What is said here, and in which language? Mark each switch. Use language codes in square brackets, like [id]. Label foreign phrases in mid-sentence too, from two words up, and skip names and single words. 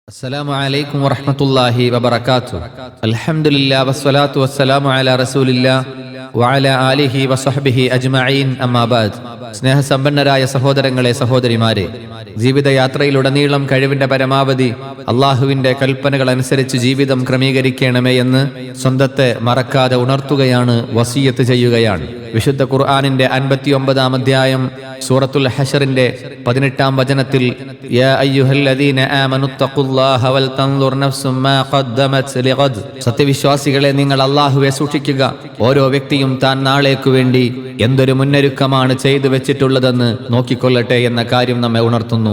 [ar] السلام عليكم ورحمة الله وبركاته. الحمد لله والصلاة والسلام على رسول الله وعلى آله وصحبه أجمعين أما بعد. [ml] സ്നേഹസമ്പന്നരായ സഹോദരങ്ങളെ സഹോദരിമാരെ, ജീവിതയാത്രയിലുടനീളം കഴിവിന്റെ പരമാവധി അള്ളാഹുവിന്റെ കൽപ്പനകൾ അനുസരിച്ച് ജീവിതം ക്രമീകരിക്കണമേ എന്ന് സ്വന്തത്തെ മറക്കാതെ ഉണർത്തുകയാണ്, വസിയത്ത് ചെയ്യുകയാണ്. വിശുദ്ധ ഖുർആനിന്റെ 59-ാം അധ്യായം സൂറത്തുൽ ഹശറിന്റെ 18-ാം വചനത്തിൽ [ar] يا أيها الذين آمنوا اتقوا الله ولتنظر نفس ما قدمت لغد, [ml] സത്യവിശ്വാസികളെ നിങ്ങൾ അല്ലാഹുവെ സൂക്ഷിക്കുക, ഓരോ വ്യക്തിയും താൻ നാളേക്കു വേണ്ടി എന്തൊരു മുന്നൊരുക്കമാണ് ചെയ്തു വെച്ചിട്ടുള്ളതെന്ന് നോക്കിക്കൊള്ളട്ടെ എന്ന കാര്യം നമ്മെ ഉണർത്തുന്നു.